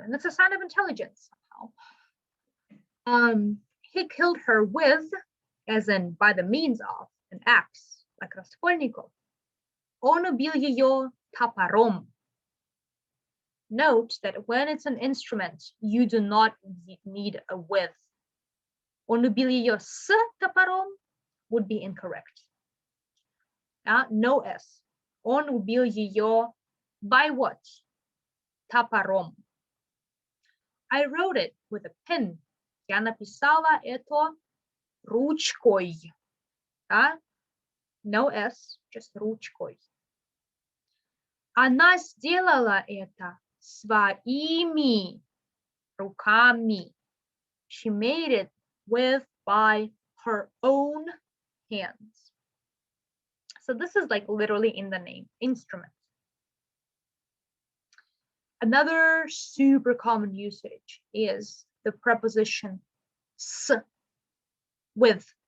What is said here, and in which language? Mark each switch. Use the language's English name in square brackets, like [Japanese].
[English] And it's a sign of intelligence somehow. He killed her with, as in by the means of, an axe, like Raskolnikov. [Russian] Он убил ее топором. [English] Note that when it's an instrument, you do not need a with. [Russian] Он убил ее с топором [English] would be incorrect. No S. [Russian] Он убил ее [English] by what? Топором. I wrote it with a pen. [Russian] Я написала это ручкой. [English] No S, just ручкой. [Russian] Она сделала это своими руками. [English] She made it by her own hands. So this is like literally in the name, instrument. Another super common usage is the preposition с, with.